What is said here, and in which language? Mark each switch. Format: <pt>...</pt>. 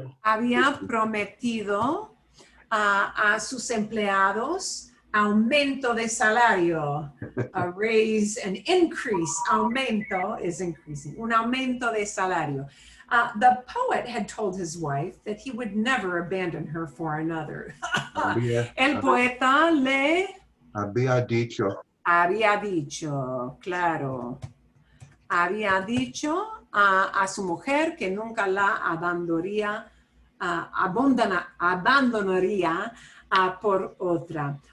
<es>había prometido a sus empleados aumento de salario,</es> <en>a raise, an increase.</en> <es>Aumento</es> <en>is increasing,</en> <es>un aumento de salario.</es> <en>The poet had told his wife that he would never abandon her for another.</en> <es>El poeta le Había dicho. había dicho, claro, había dicho a su mujer que nunca la abandonaría, abandonaría por otra.</es>